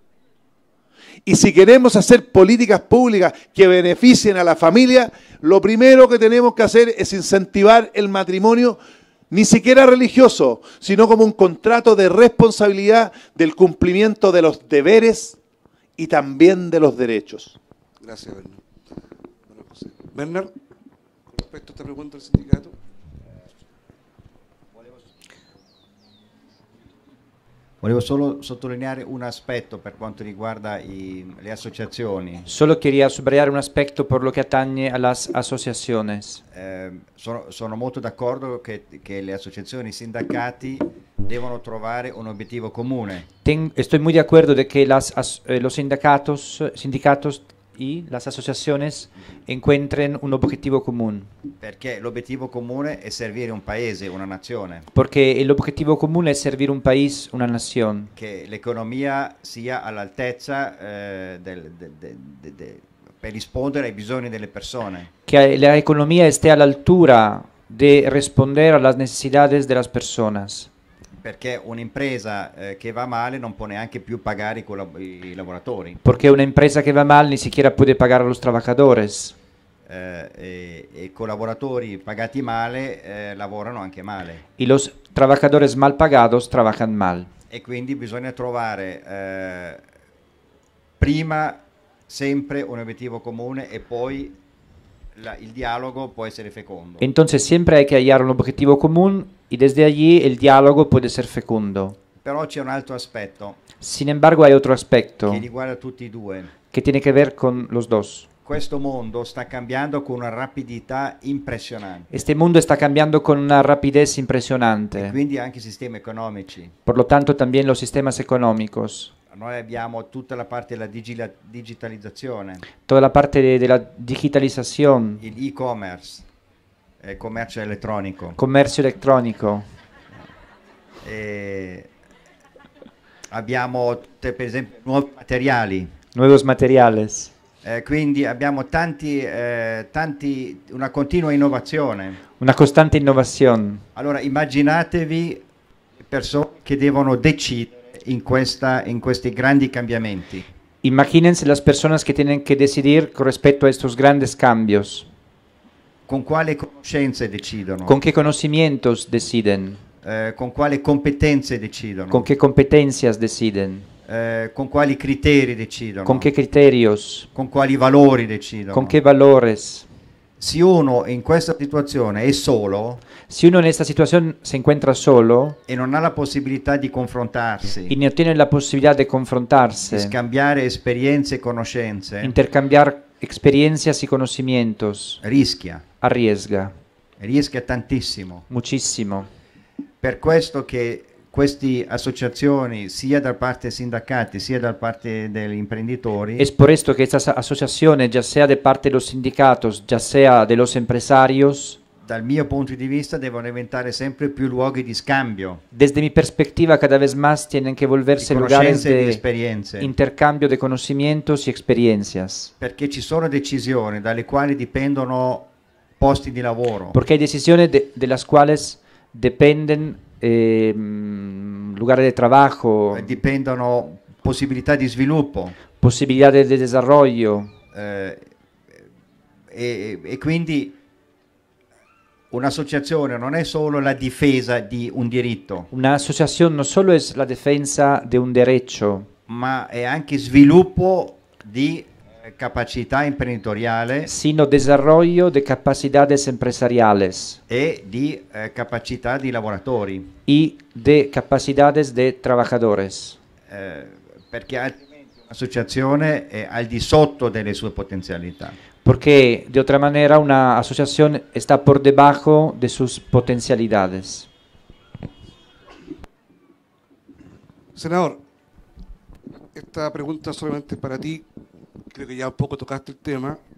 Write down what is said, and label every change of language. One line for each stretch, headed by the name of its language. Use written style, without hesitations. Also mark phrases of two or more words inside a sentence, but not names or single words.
Spanish: Y si queremos hacer políticas públicas que beneficien a la familia, lo primero que tenemos que hacer es incentivar el matrimonio, ni siquiera religioso, sino como un contrato de responsabilidad del cumplimiento de los deberes y también de los derechos. Gracias, Bernard. Bueno, José. Bernard, con respecto a esta pregunta del sindicato.
Italian: Volevo solo sottolineare un aspetto per quanto riguarda le associazioni.
Spanish: Solo quería subrayar un aspecto por lo que atañe a las asociaciones.
Italian: Sono molto d'accordo che le associazioni, i sindacati devono trovare un obiettivo comune.
Spanish: Estoy muy de acuerdo de que los sindicatos y las asociaciones encuentren un objetivo común.
Italian: Perché l'obiettivo comune è servire un paese, una nazione.
Spanish: Porque el objetivo común es servir un país, una nación.
Italian: Che l'economia sia all'altezza per rispondere ai bisogni delle persone.
Spanish: Que la economía esté a la altura de responder a las necesidades de las personas.
Italian: Perché un'impresa che va male non può neanche più pagare i lavoratori.
Spanish: Porque una empresa que va mal ni siquiera puede pagar a los trabajadores.
Italian: E collaboratori pagati male lavorano anche male.
Spanish: Y los trabajadores mal pagados trabajan mal.
Italian: E quindi bisogna trovare prima sempre un obiettivo comune e poi il dialogo può essere fecondo.
Spanish: Entonces siempre hay que hallar un objetivo común y desde allí el diálogo puede ser fecundo.
Italian: Però c'è un altro aspetto.
Spanish: Sin embargo hay otro aspecto
Italian: che riguarda tutti e due.
Spanish: Que tiene que ver con los dos.
Italian: Questo mondo sta cambiando con una rapidità impressionante.
Spanish: Este mundo está cambiando con una rapidez impresionante.
Italian: E quindi anche i sistemi economici.
Spanish: Por lo tanto también los sistemas económicos.
Italian: Noi abbiamo tutta la parte della digitalizzazione.
Spanish: Toda la parte de la digitalización.
Italian: Il e-commerce, il commercio elettronico.
Spanish: Comercio electrónico.
Italian: Abbiamo per esempio nuovi materiali.
Spanish: Nuevos materiales.
Italian: Quindi abbiamo una continua innovazione.
Spanish: Una costante innovación.
Italian: Allora immaginatevi persone che devono decidere in questi grandi cambiamenti.
Spanish: Imagínense las personas que tienen que decidir con respecto a estos grandes cambios.
Italian: Con quale conoscenze decidono?
Spanish: ¿Con qué conocimientos deciden?
Italian: Con quali competenze decidono?
Spanish: ¿Con qué competencias deciden?
Italian: Con quali criteri decidono?
Spanish: ¿Con qué criterios?
Italian: Con quali valori decidono?
Spanish: ¿Con qué valores?
Italian: Si uno in questa situazione è solo,
Spanish: si uno en esta situación se encuentra solo
Italian: e non ha la possibilità di confrontarsi,
Spanish: y no tiene la posibilidad de confrontarse,
Italian: di scambiare esperienze e conoscenze,
Spanish: intercambiar experiencias y conocimientos, arriesga
Italian: tantissimo. tantissimo.
Spanish: Muchísimo.
Italian: Per questo che queste associazioni, sia da parte dei sindacati sia da parte degli imprenditori,
Spanish: Es por esto que estas asociaciones, ya sea de parte de los sindicatos, ya sea de los empresarios,
Italian: dal mio punto di vista devono diventare sempre più luoghi di scambio,
Spanish: desde mi perspectiva, cada vez más tienen que
Italian: di
Spanish: volverse lugares
Italian: conoscenze e di
Spanish: de
Italian: esperienze,
Spanish: intercambio de conocimientos y experiencias.
Italian: perché ci sono decisioni dalle quali dipendono posti di lavoro,
Spanish: Porque hay decisiones de las cuales dependen lugares de trabajo,
Italian: dipendono possibilità di sviluppo,
Spanish: posibilidades de desarrollo.
Italian: e quindi un'associazione non è solo la difesa di un diritto,
Spanish: Una asociación no solo es la defensa de un derecho,
Italian: ma è anche sviluppo di capacità imprenditoriale
Spanish: sino desarrollo de capacidades empresariales
Italian: e di capacità di lavoratori,
Spanish: y de capacidades de trabajadores.
Italian: perché altrimenti un'associazione è al di sotto delle sue potenzialità.
Spanish: Porque de otra manera una asociación está por debajo de sus potencialidades. Senador, esta pregunta solamente para ti, creo que ya un poco tocaste el tema.